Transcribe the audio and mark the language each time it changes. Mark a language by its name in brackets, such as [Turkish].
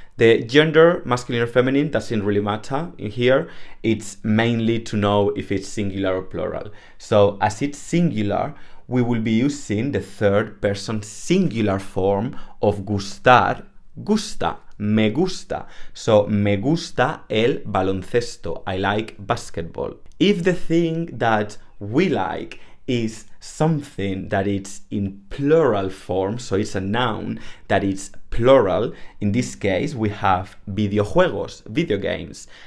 [English] The gender, masculine or feminine, doesn't really matter in here. It's mainly to know if it's singular or plural. So as it's singular, we will be using the third person singular form of gustar, gusta, me gusta. [Spanish] So me gusta el baloncesto. [English] I like basketball. If the thing that we like is something that is in plural form, so it's a noun that is plural, in this case we have videojuegos, video games.